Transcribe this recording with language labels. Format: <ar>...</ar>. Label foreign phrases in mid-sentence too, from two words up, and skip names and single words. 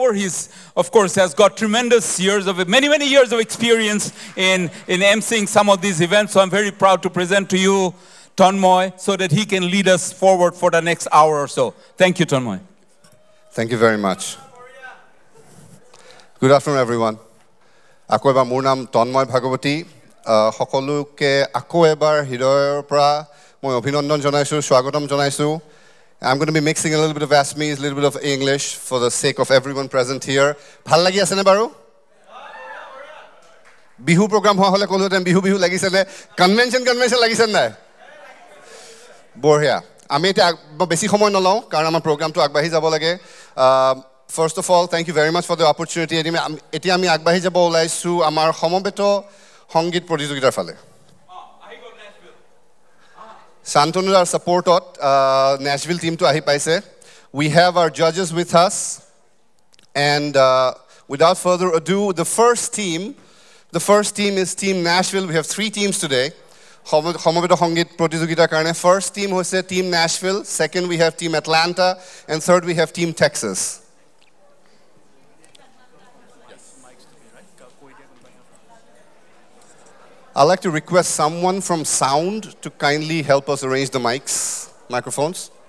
<en>He's, of course, has got tremendous years of, many years of experience in emceeing some of these events. So I'm very proud to present to you Tanmoy so that he can lead us forward for the next hour or so. Thank you, Tanmoy. Thank you very much. Good afternoon, everyone.</en> <as>Ako ebar mor naam Tanmoy Bhagavati. সকলোকে আকৌ এবাৰ হৃদয়ৰ পৰা মই অভিনন্দন জনাইছো স্বাগতম জনাইছো</as> <en>I'm going to be mixing a little bit of Assamese, a little bit of English for the sake of everyone present here.</en> <as>ভাল লাগি আছে নে বাৰু বিহু প্ৰগ্ৰাম হোৱা হলে কলোতেন বিহু বিহু লাগিছে নে কনভেনশন লাগিছে নাই বঢ়িয়া আমি এটা বেছি সময় নলওঁ কাৰণ আমাৰ প্ৰগ্ৰামটো আগবাঢ়ি যাব লাগে</as> <en>First of all, thank you very much for the opportunity.</en> <as>এতিয়া আমি আগবাঢ়ি যাব ওলাইছো আমাৰ সমবেত সংগীত প্ৰতিযোগিতাৰ ফালে Santonu's ছাপোৰ্টত Nashville টিম তো আহি পাইছে we</as> <en>have our judges with us and without further ado the first team is team Nashville we have 3 teams today</en> <as>সমবেত সংগীত প্ৰতিযোগিতাৰ কাৰণে</as> <en>first team হৈছে team Nashville second we have team Atlanta and third we have team Texas I'd like to request someone from sound to kindly help us arrange the microphones.</en>